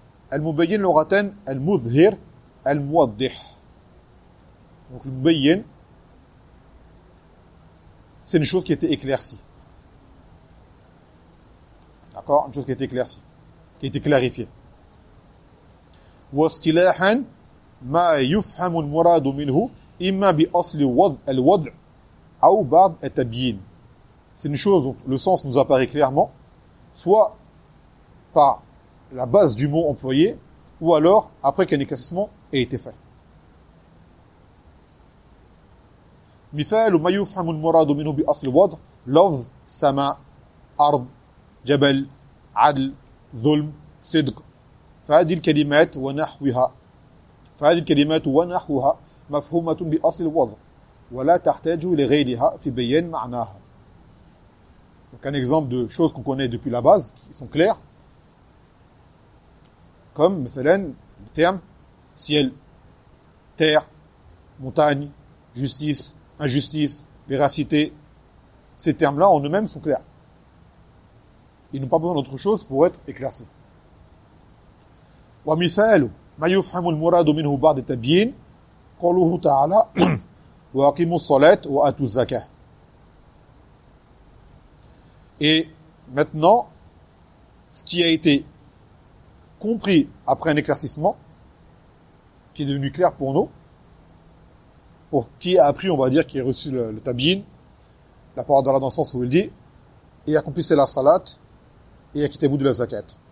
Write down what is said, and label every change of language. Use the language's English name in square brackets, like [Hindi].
[Arabic] Al-mubayyen l'oratan al-mudhir al-muaddih. [French] Donc le mubayyen, c'est une chose qui a été éclaircie. D'accord? Une chose qui a été éclaircie, qui a été clarifiée. [Arabic] واستلاحاً ما يفهم المراد منه إما بأصل الوضع أو بعض التبيين. [French] C'est une chose dont le sens nous apparaît clairement, soit par la base du mot employé, ou alors après qu'un éclaircissement ait été fait. [Arabic] مثال ما يفهم المراد منه بأصل الوضع لفظ سماء أرض جبل عدل ظلم صدق. فهذه الكلمات ونحوها فهذه الكلمات ونحوها مفهومة بأصل الوضع ولا تحتاج لغيرها في بيان معناها. [French] Donc un exemple de choses qu'on connaît depuis la base qui sont claires, comme [Arabic] مثلاً [French] le terme ciel, terre, montagne, justice, injustice, véracité. Ces termes-là en eux-mêmes sont clairs. Ils n'ont pas besoin d'autre chose pour être éclaircis. [Arabic] ومثال ما يفهم المراد منه بعض التبيين قوله تعالى واقيموا الصلاة واتوا الزكاة. [French] Et maintenant, ce qui a été compris après un éclaircissement, qui est devenu clair pour nous, pour qui a appris, on va dire, qui a reçu le tabiin, la parole d'Allah dans le sens où il dit, et accomplissez la salat, et acquittez-vous de la zakat.